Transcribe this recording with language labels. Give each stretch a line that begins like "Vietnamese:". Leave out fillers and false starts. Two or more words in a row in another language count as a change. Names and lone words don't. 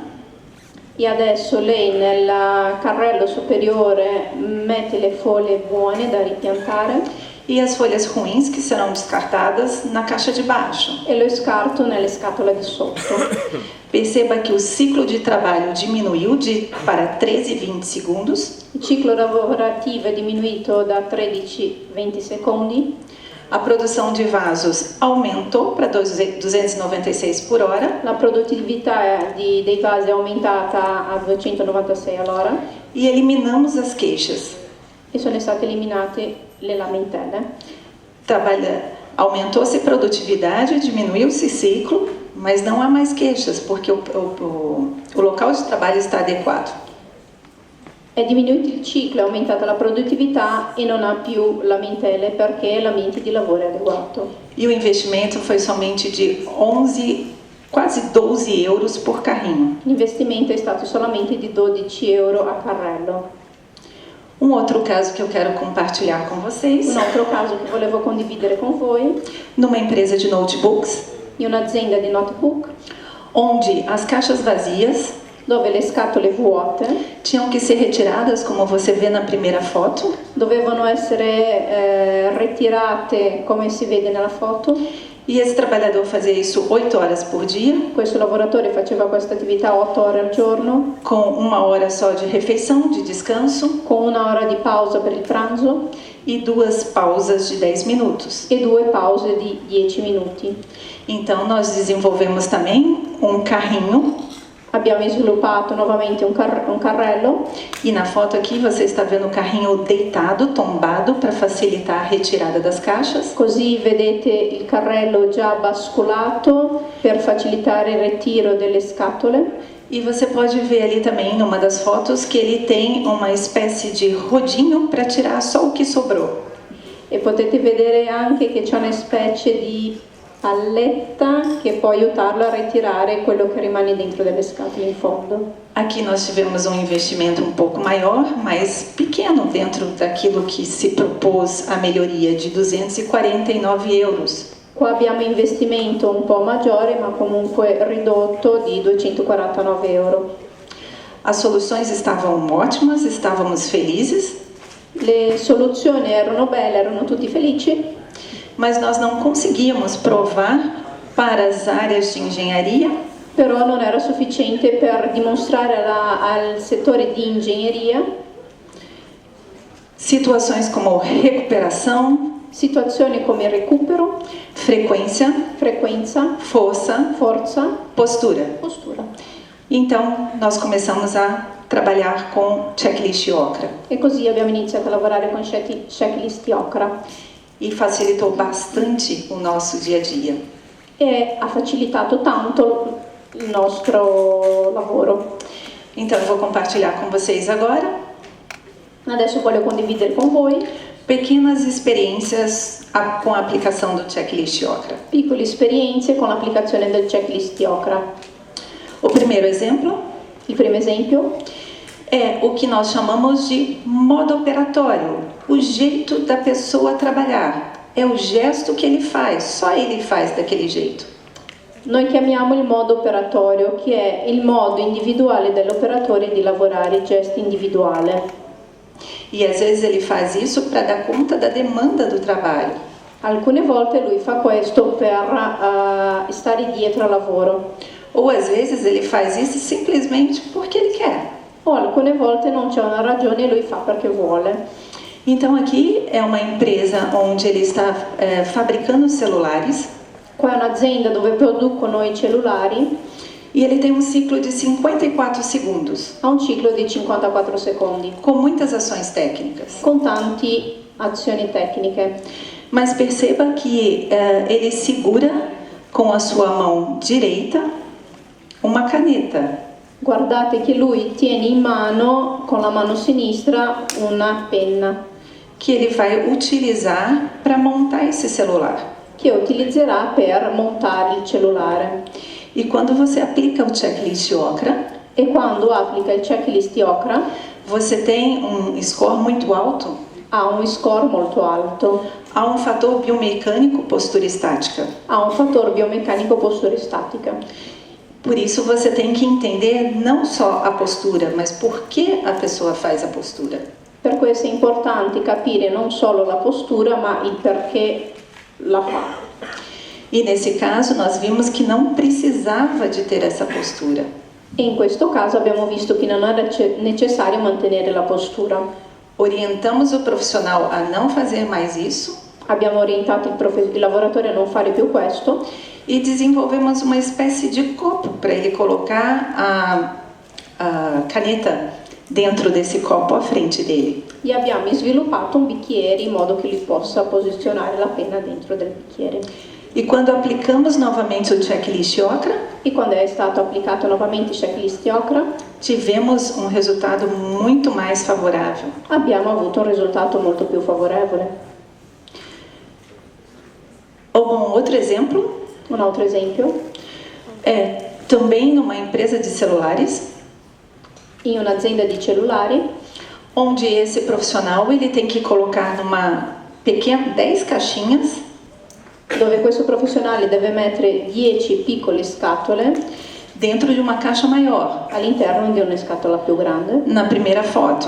Italian: E adesso lei nel carrello superiore mette le foglie buone da ripiantare
Portuguese: E as folhas ruins que serão descartadas na caixa de baixo.
Italian: e lo scarto nelle scatole di sotto.
Portuguese: Perceba que o ciclo de trabalho diminuiu para 13-20 segundos.
Italian: Il ciclo lavorativo è diminuito da 13-20 secondi.
Portuguese: A produção de vasos aumentou para 296 por hora.
Italian: La produttività dei vasi è aumentata a 296 all'ora
Portuguese: E eliminamos as queixas.
Italian: e sono state eliminate le lamentele.
Portuguese: Aumentou-se a produtividade, diminuiu-se ciclo, mas não há mais queixas, porque o local de trabalho está adequado.
Italian: È diminuito il ciclo, è aumentata la produttività e non ha più lamentele perché l'ambiente di lavoro è adeguato.
Portuguese: E o investimento foi somente de 11, quase 12 euros por carrinho.
Italian: L'investimento è stato solamente di 12 euro a carrello.
Portuguese: Um outro caso que eu quero compartilhar com vocês,
Italian: Un altro caso che volevo condividere con voi,
Portuguese: numa empresa de notebooks,
Italian: di un'azienda di notebook,
Portuguese: onde as caixas vazias
Italian: dove le scatole vuote
Portuguese: tinham que ser retiradas, como você vê na primeira foto,
Italian: dovevano essere ritirate come si vede nella foto.
Portuguese: e esse trabalhador fazia isso 8 horas por dia,
Italian: Questo lavoratore faceva questa attività 8 ore al giorno,
Portuguese: com 1 hora só de refeição, de descanso,
Italian: con 1 ora di pausa per il pranzo
Portuguese: e 2 pausas de 10 minutos.
Italian: e 2 pause di 10 minuti.
Portuguese: Então nós desenvolvemos também um carrinho,
Italian: Abbiamo sviluppato nuovamente un carrello
Portuguese: e na foto aqui você está vendo o carrinho deitado, tombado, para facilitar a retirada das caixas.
Italian: così vedete il carrello già basculato per facilitare il ritiro delle scatole.
Portuguese: E você pode ver ali também, numa das fotos, que ele tem uma espécie de rodinho para tirar só o que sobrou.
Italian: E potete vedere anche che c'è una specie di palletta che può aiutarlo a ritirare quello che rimane dentro delle scatole in fondo.
Portuguese: Aqui nós tivemos um investimento um pouco maior, mas pequeno dentro daquilo que se propôs a melhoria, de 249 euros.
Italian: Qua abbiamo investimento un po' maggiore ma comunque ridotto di 249 euro.
Portuguese: As soluções estavam ótimas, estávamos felizes,
Italian: Le soluzioni erano belle, erano tutti felici,
Portuguese: mas nós não conseguíamos provar para as áreas de engenharia
Italian: però non era sufficiente per dimostrare al settore di ingegneria
Portuguese: situações como recuperação,
Italian: situazioni come recupero,
Portuguese: frequência,
Italian: frequenza,
Portuguese: força,
Italian: forza,
Portuguese: postura.
Italian: postura.
Portuguese: Então, nós começamos a trabalhar com checklist Okra
Italian: E così abbiamo iniziato a lavorare con checklist Okra
Portuguese: e facilitou bastante o nosso dia a dia.
Italian: e ha facilitato tanto il nostro lavoro.
Portuguese: Então, eu vou compartilhar com vocês agora
Italian: Adesso voglio condividere con voi
Portuguese: pequenas experiências com a aplicação do checklist Okra.
Italian: piccole esperienze con l'applicazione del checklist Okra.
Portuguese: O primeiro exemplo
Italian: Il primo esempio
Portuguese: é o que nós chamamos de modo operatório, o jeito da pessoa trabalhar. é o gesto que ele faz, só ele faz daquele jeito.
Italian: Noi chiamiamo il modo operatorio, che è il modo individuale dell'operatore di lavorare, il gesto individuale.
Portuguese: E às vezes ele faz isso para dar conta da demanda do trabalho.
Italian: Alcune volte lui fa questo per stare dietro al lavoro.
Portuguese: Ou às vezes ele faz isso simplesmente porque ele quer.
Italian: O alcune volte non c'è una ragione e lui fa perché vuole.
Portuguese: Então aqui é uma empresa onde ele está fabricando celulares.
Italian: Qua è un'azienda dove producono i cellulari.
Portuguese: E ele tem um ciclo de 54 segundos.
Italian: Ha un ciclo di 54 secondi.
Portuguese: Com muitas ações técnicas.
Italian: Con tante azioni tecniche.
Portuguese: Mas perceba que ele segura com a sua mão direita uma caneta.
Italian: Guardate che lui tiene in mano, con la mano sinistra, una penna.
Portuguese: Que ele vai utilizar para montar esse celular.
Italian: Che utilizzerà per montare il cellulare.
Portuguese: E quando você aplica o checklist Okra,
Italian: e quando applica il checklist Okra,
Portuguese: você tem um score muito alto.
Italian: Ha un score molto alto.
Portuguese: Há um fator biomecânico postura estática.
Italian: Ha un fattore biomeccanico postura statica.
Portuguese: Por isso você tem que entender não só a postura, mas por que a pessoa faz a postura.
Italian: Per questo è importante capire non solo la postura, ma il perché la fa.
Portuguese: E nesse caso nós vimos que não precisava de ter essa postura.
Italian: E in questo caso abbiamo visto che non era necessario mantenere la postura.
Portuguese: Orientamos o profissional a não fazer mais isso.
Italian: Abbiamo orientato il lavoratore a non fare più questo.
Portuguese: E desenvolvemos uma espécie de copo para ele colocar a caneta dentro desse copo à frente dele.
Italian: E abbiamo sviluppato un bicchiere in modo che lui possa posizionare la penna dentro del bicchiere.
Portuguese: E quando aplicamos novamente o checklist Okra,
Italian: e quando è stato applicato nuovamente il checklist Okra,
Portuguese: tivemos um resultado muito mais favorável.
Italian: Abbiamo avuto un risultato molto più favorevole.
Portuguese: Um outro exemplo?
Italian: Un altro esempio?
Portuguese: É também numa empresa de celulares.
Italian: In un'azienda di cellulari.
Portuguese: Onde esse profissional ele tem que colocar numa pequena 10 caixinhas.
Italian: Dove questo professionale deve mettere 10 piccole scatole
Portuguese: dentro de uma caixa maior.
Italian: All'interno di una scatola più grande.
Portuguese: Na primeira foto.